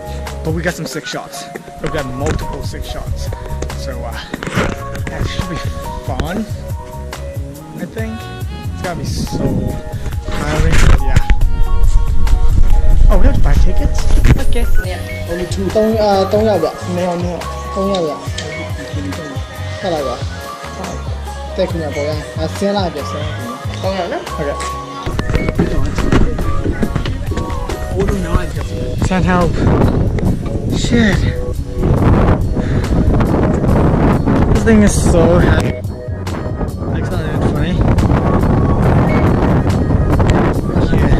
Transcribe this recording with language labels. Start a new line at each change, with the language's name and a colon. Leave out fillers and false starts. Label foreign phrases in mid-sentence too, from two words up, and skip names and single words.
English: But we got some sick shots. We've got multiple sick shots. So that should be fun, I think. It's gonna be so tiring, but yeah. Oh, we have to buy tickets? Okay. Yeah. Only two.
Burmese: 3 ရောက်ဗျ။2ရောက်2ရောက်。3ရောက်ဗျ။တက်လိုက်ပါ။တက်ခင်ဗျပေါ်ရ။ဆင်းလာပြဆင်း။3ရောက်နော်။ဟုတ်ကဲ့။
English: Can't help. Shit. This thing is so heavy. That's not even funny. Yeah.